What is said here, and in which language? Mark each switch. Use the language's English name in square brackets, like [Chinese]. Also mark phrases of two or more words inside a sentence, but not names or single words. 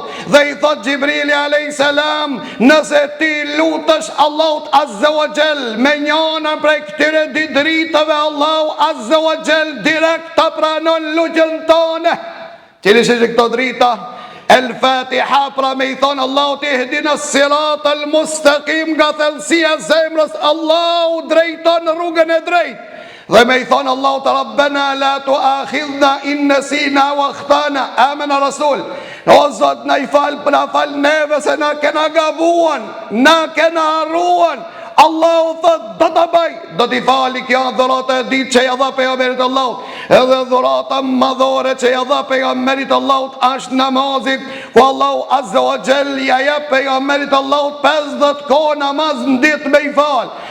[Albanian] Dhe i thot Gjibrili a.s. nëse ti lutësh Allahut [Arabic] عز وجل [Albanian] me njëna prej këtyre 2 dritave, Allahu [Arabic] عز وجل [Albanian] direkt të pranon lutjen tone. Cili është këto drita? El-Fatiha, pra me i thonë Allahu [Arabic] اهدنا الصراط المستقيم, [Albanian] nga thellësia zemrës Allahu drejton rrugën e drejtë. Dhe me i thonë Allahu të [Arabic] ربنا لا تؤاخذنا إن نسينا أو أخطأنا. آمن الرسول, [Albanian] o Zot na i fal, na fal neve se na kena gabuan, na kena harruan. Allahu thot do të bëj, do t'i fali. Kjo dhurata e ditë që ja dha pejgamberit Allahut. Edhe dhurata madhore që ja dha pejgamberit Allahut është namazit, ku Allahu [Arabic] عز وجل [Albanian] ja jep pejgamberit Allahut 50 kohë namaz në ditë me i fal.